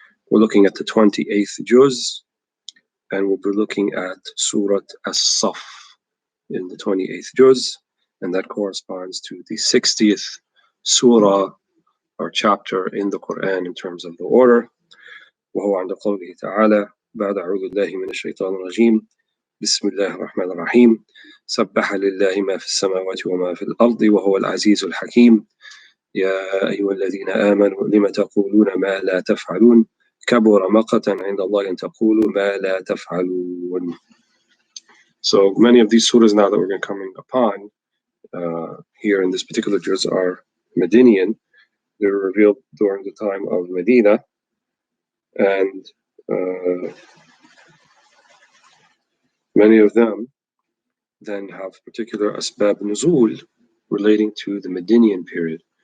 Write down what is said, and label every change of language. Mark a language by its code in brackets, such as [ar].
[en] We're looking at the 28th juz, and we'll be looking at Surat As-Saf in the 28th juz, and that corresponds to the 60th surah or chapter in the Quran in terms of the order. [ar] وهو عند قوله تعالى بعد أعوذ بالله من الشيطان الرجيم بسم الله الرحمن الرحيم سبح لله ما في السماوات وما في الأرض وهو العزيز الحكيم يا أيها الذين آمنوا لم تقولون ما لا تفعلون كبر مقتا عند الله أن تقولوا ما لا تفعلون. [en] So many of these surahs now that we're going to come upon here in this particular juz are Medinian. They were revealed during the time of Medina, and many of them then have particular asbab nuzul relating to the Medinian period.